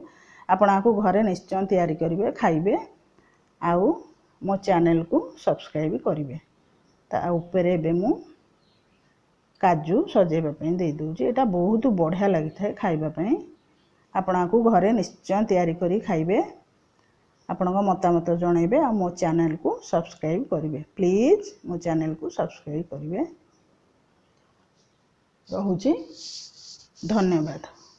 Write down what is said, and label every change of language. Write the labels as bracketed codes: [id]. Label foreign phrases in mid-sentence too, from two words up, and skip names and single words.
[or] ଆପଣ ଆକୁ ଘରେ ନିଶ୍ଚୟ ତିଆରି କରିବେ ଖାଇବେ। ଆଉ ମୋ ଚ୍ୟାନେଲ କୁ ସବସ୍କ୍ରାଇବ କରିବେ। ତା ଉପରେ ଏବେ ମୁଁ କାଜୁ ସଜେଇବା ପାଇଁ ଦେଇ ଦେଉଛି। ଏଇଟା ବହୁତ ବଢ଼ିଆ ଲାଗି ଥାଏ ଖାଇବା ପାଇଁ। ଆପଣ ଆକୁ ଘରେ ନିଶ୍ଚୟ ତିଆରି କରି ଖାଇବେ। ଆପଣଙ୍କ ମତାମତ ଜଣାଇବେ ଆଉ ମୋ ଚ୍ୟାନେଲକୁ ସବସ୍କ୍ରାଇବ୍ କରିବେ। ପ୍ଲିଜ୍ ମୋ ଚ୍ୟାନେଲକୁ ସବସ୍କ୍ରାଇବ୍ କରିବେ। ରହୁଛି। ଧନ୍ୟବାଦ।